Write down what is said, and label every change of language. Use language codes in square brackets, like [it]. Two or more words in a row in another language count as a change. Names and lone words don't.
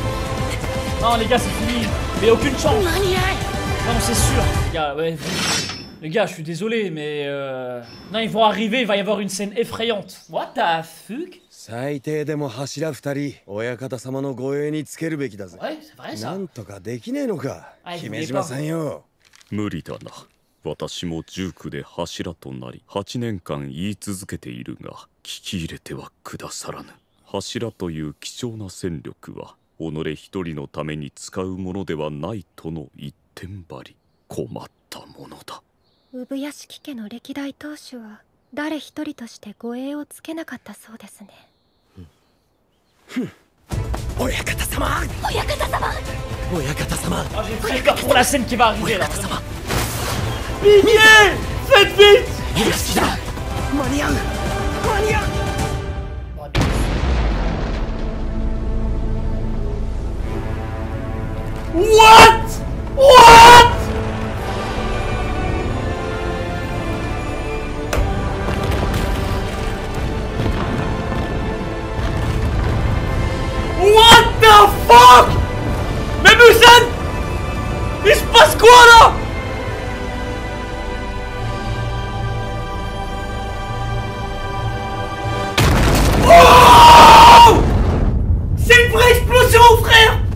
[fr] Non, les gars, c'est fini. Mais aucune chance. Non, c'est sûr. Les gars, ouais. Les gars, je suis désolé, mais non, ils vont arriver, il va y avoir une scène effrayante. [en] What the fuck? [ja] 最低でも柱二人親方様の護衛につけるべきだぜ。 [fr] Ouais, c'est vrai [ja] な [fr] ça. [ja] んとかできねえのか、あ姫島さんよ。無理だな。私も19で柱となり8年間言い続けているが聞き入れてはくださらぬ。柱という貴重な戦力は己一人のために使うものではないとの一点張り。困ったものだ。産屋敷家の歴代当主は誰一人として護衛をつけなかったそうですね。親方様、親方様、親方様。 [fr] Oh, j'ai très peur pour la scène qui va arriver là. Pitié! Faites vite! [ja] よしだ、間に合う、間に合う。 [en] What? What? What the fuck? [fr] Mais Muzan! Il se passe quoi là? Oh! C'est une vraie explosion, frère!